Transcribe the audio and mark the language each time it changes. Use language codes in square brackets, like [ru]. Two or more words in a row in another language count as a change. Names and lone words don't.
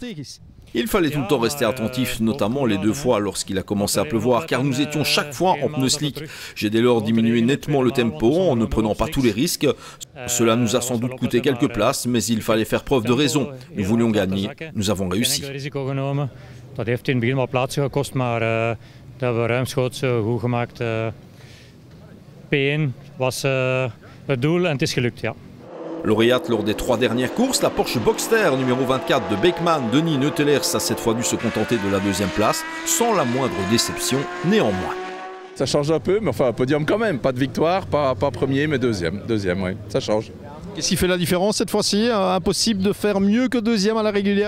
[fr] Il fallait tout le temps rester attentif, notamment les 2 fois lorsqu'il a commencé à pleuvoir, car nous étions chaque fois en pneus slick. J'ai dès lors diminué nettement le tempo en ne prenant pas tous les risques. Cela nous a sans doute coûté quelques places, mais il fallait faire preuve de raison. Nous voulions gagner, nous avons réussi. [nl] Dat heeft in het begin wat plaatsen gekost, maar dat hebben we ruimschoots goed gemaakt. P1 was het doel en het is gelukt, ja. [fr] Lauréate lors des 3 dernières courses, la Porsche Boxster numéro 24 de Beckman, Denis Neutelers a cette fois dû se contenter de la 2e place, sans la moindre déception néanmoins. Ça change un peu, mais enfin un podium quand même, pas de victoire, pas premier, mais deuxième, oui, ça change. Qu'est-ce qui fait la différence cette fois-ci? Impossible de faire mieux que 2e à la régulière?